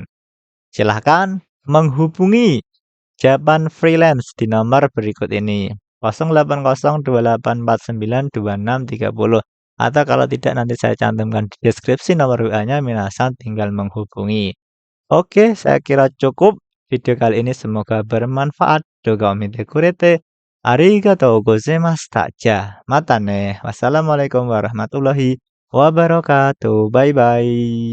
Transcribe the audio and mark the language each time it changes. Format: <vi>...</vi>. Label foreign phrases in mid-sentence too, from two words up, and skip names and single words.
<id>Silahkan menghubungi Japan Freelance di nomor berikut ini. 0802849263 atau kalau tidak nanti saya cantumkan di deskripsi nomor WA-nya, minasang tinggal menghubungi. Oke, saya kira cukup video kali ini, semoga bermanfaat.</id> <ja>動画を見てくれて. ありがとうございました. またね.</ja> <ar>والسلام عليكم ورحمة الله وبركاته.</ar> <en>Bye bye.</en>